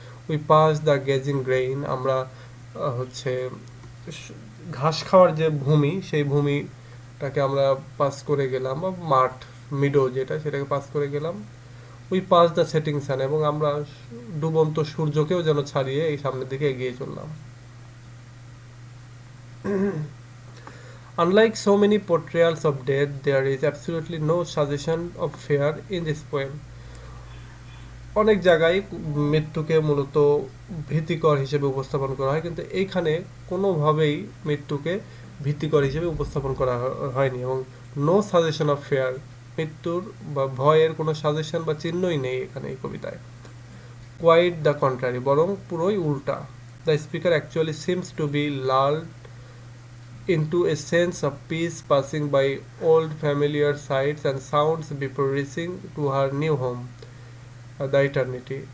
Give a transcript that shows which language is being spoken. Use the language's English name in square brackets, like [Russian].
[English] we pass the gazing grain, [Bangla] আমরা হচ্ছে ঘাস খাওয়ার যে ভূমি, সেই ভূমিটাকে আমরা পাস করে গেলাম, বা মাঠ, মিডো যেটা, সেটাকে পাস করে গেলাম। [English] we pass the setting sun, [Bangla] এবং আমরা ডুবন্ত সূর্যকেও যেন ছাড়িয়ে এই সামনের দিকে এগিয়ে চললাম। [English] Unlike so many portrayals of death, there is absolutely no suggestion of fear in this poem. [Bangla] অনেক জায়গায় মৃত্যুকে মূলত ভীতিকর হিসেবে উপস্থাপন করা হয়, কিন্তু এইখানে কোনোভাবেই মৃত্যুকে ভীতিকর হিসেবে উপস্থাপন করা হয়নি, এবং [English] no suggestion of fear, [Bangla] মৃত্যুর বা ভয়ের কোনো সাজেশন বা চিহ্নই নেই এখানে এই কবিতায়। [English] quite the contrary, [Bangla] বরং পুরোই উল্টা। [English] The speaker actually seems to be lulled into a sense of peace, passing by old familiar sights and sounds before reaching to her new home, the eternity.